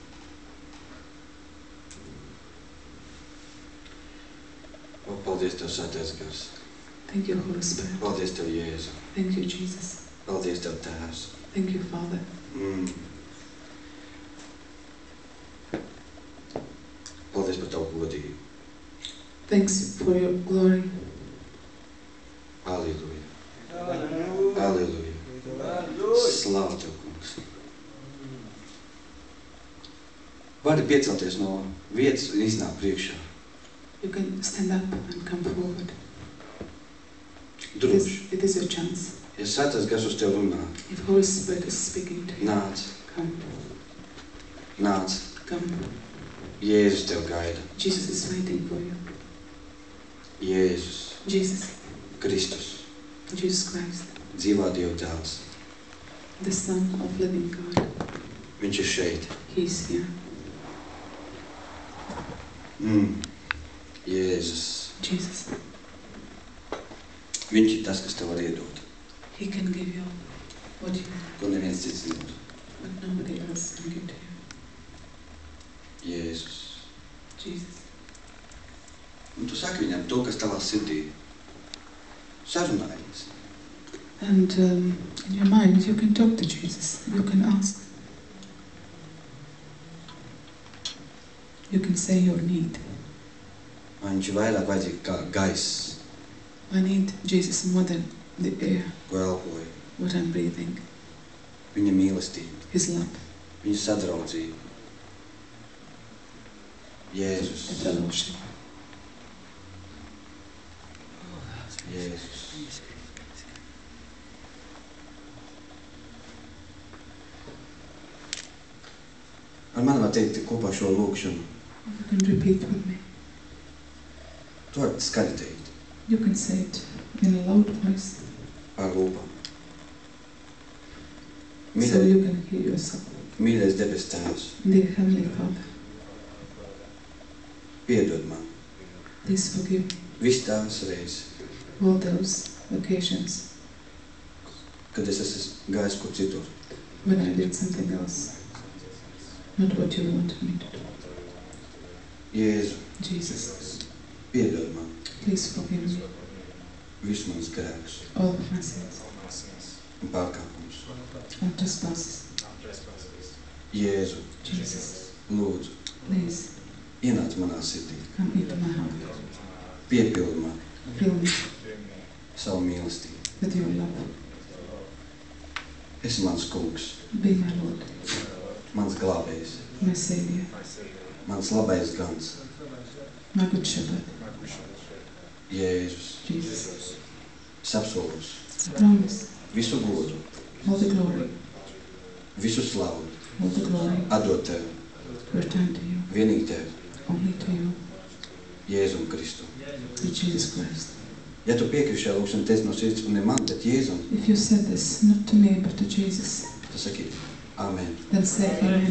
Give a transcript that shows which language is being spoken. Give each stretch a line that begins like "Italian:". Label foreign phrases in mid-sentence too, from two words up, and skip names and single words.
Latvian: O, paldies Tev, Svētais Gars.
English: Thank you, Holy Spirit.
Latvian: Paldies Tev, Jēzu.
English: Thank you, Jesus.
Latvian: Paldies Tev, Tēvs.
English: Thank you, Father.
Latvian: Paldies par Tavu godību.
English: Thanks for your glory.
Latvian: Halleluja. Halleluja. Slāva Tev, kungs. Vari piecelties no vietas un iznāk priekšā.
English: You can stand up and come forward.
Latvian: Droši.
English: It is your chance.
Latvian: Ja Svētais Gars uz Tev runā,
English: If Holy Spirit is speaking to you,
Latvian: nāc,
English: come,
Latvian: nāc.
English: come.
Latvian: Jēzus Tev gaida.
English: Jesus is waiting for you.
Latvian: Jēzus,
English: Jesus,
Latvian: Kristus,
English: Jesus Christ,
Latvian: dzīvā Dieva dēls.
English: the Son of living God.
Latvian: Viņš ir šeit.
English: He is here.
Latvian: Jēzus.
English: Jesus,
Latvian: Viņš ir tas, kas Tev var iedot,
English: He can give you what you want,
Latvian: ko neviens cits nedod.
English: but nobody else can give to you.
Latvian: Jēzus.
English: Jesus.
Latvian: Un tu saki viņam to, kas tavā sirdī. Sarunājies.
English: And in your mind, you can talk to Jesus. You can ask. You can say your need.
Latvian: Man viņš ir vairāk vajadzīgi kā gaiss,
English: I need Jesus more than the air,
Latvian: ko elpoju.
English: what I'm breathing,
Latvian: Viņa mīlestība,
English: His love,
Latvian: viņa sadraudzība.
English: the
Latvian: Jēzus.
English: fellowship.
Latvian: Jēzus. Ar mani var teikt kopā šo lūkšanu.
English: You can repeat with me.
Latvian: Tu vari skaļi teikt
English: You can say it in a loud voice,
Latvian: ar lūpām.
English: so you can hear yourself.
Latvian: Mīļais debes Tēvs,
English: Dear Heavenly Father,
Latvian: piedod man
English: please forgive me
Latvian: visu tās reizes,
English: all those occasions
Latvian: kad es esmu gājis kur citur.
English: when I did something else, not what you wanted me to do.
Latvian: Jēzu,
English: Jesus,
Latvian: piedod man
English: please forgive me
Latvian: visu manas grēkus
English: all of my sins
Latvian: un pārkāpumus.
English: and trespasses.
Latvian: Jēzu,
English: Jesus,
Latvian: lūdzu,
English: please
Latvian: ienāc manā sirdī,
English: come into my heart.
Latvian: piepildi man
English: Fill me
Latvian: savu mīlestību.
English: with your love.
Latvian: Esi mans kungs,
English: Be my Lord,
Latvian: mans glābējs,
English: my Savior,
Latvian: mans labais gans.
English: my Good Shepherd.
Latvian: Jēzus,
English: Jesus,
Latvian: es apsolos
English: I promise
Latvian: visu godu,
English: all the glory,
Latvian: visu slavu,
English: all the glory,
Latvian: atdot Tev,
English: return to you,
Latvian: vienīgi Tev,
English: only to you,
Latvian: Jēzum Kristu.
English: to Jesus Christ.
Latvian: Ja tu piekrīti šajā lūkšanā, teici no sirds, un ne man, bet Jēzum,
English: If you said this, not to me, but to Jesus,
Latvian: tu saki, amen,
English: then say Amen.